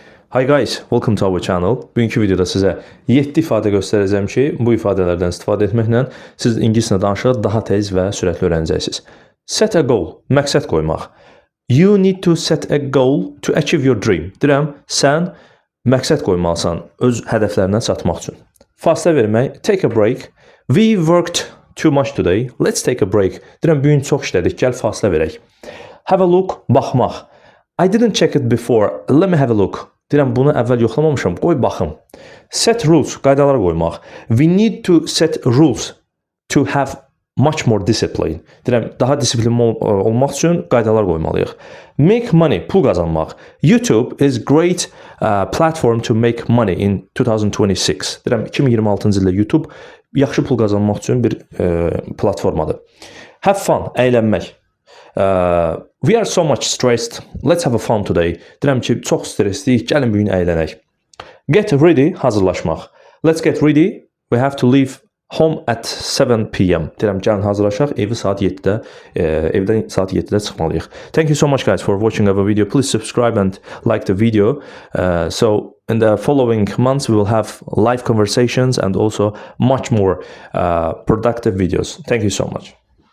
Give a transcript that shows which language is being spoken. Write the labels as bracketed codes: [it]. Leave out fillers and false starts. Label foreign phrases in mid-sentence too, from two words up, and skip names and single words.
[en] Hi guys, welcome to our channel. [az] Bugünkü videoda sizə 7 ifadə göstərəcəm ki, bu ifadələrdən istifadə etməklə siz ingiliscə danışığı daha tez və sürətli öyrənəcəksiniz. [en] Set a goal, [az] məqsəd qoymaq. [en] You need to set a goal to achieve your dream. [az] Deyirəm, sən məqsəd qoymalısan öz hədəflərinə çatmaq üçün. Fasilə vermək, [en] take a break. We worked too much today. Let's take a break. [az] Deyirəm, bugün çox işlədik, gəl fasilə verək. [en] Have a look, baxmaq. I didn't check it before. Let me have a look. [az] Deyirəm, bunu əvvəl yoxlamamışam, qoy baxım. [en] Set rules, [az] qaydalar qoymaq. [en] We need to set rules to have much more discipline. [az] Deyirəm, daha disiplinli olmaq üçün qaydalar qoymalıyıq. [en] Make money, [az] pul qazanmaq. [en] YouTube is great platform to make money in 2026. [az] Deyirəm, 2026-cı ildə YouTube yaxşı pul qazanmaq üçün bir platformadır. [en] Have fun, əylənmək. We are so much stressed. Let's have a fun today. [az] Deyirəm ki, çox stressliyik, gəlin bugün əylənək. [en] Get ready, hazırlaşmaq. Let's get ready. We have to leave home at 7 p.m. [az] Deyirəm, gəlin hazırlaşaq, evdən saat 7-də çıxmalıyıq. [en] Thank you so much guys for watching our video. Please subscribe and like the video. So in the following months we will have live conversations and also much more productive videos. Thank you so much.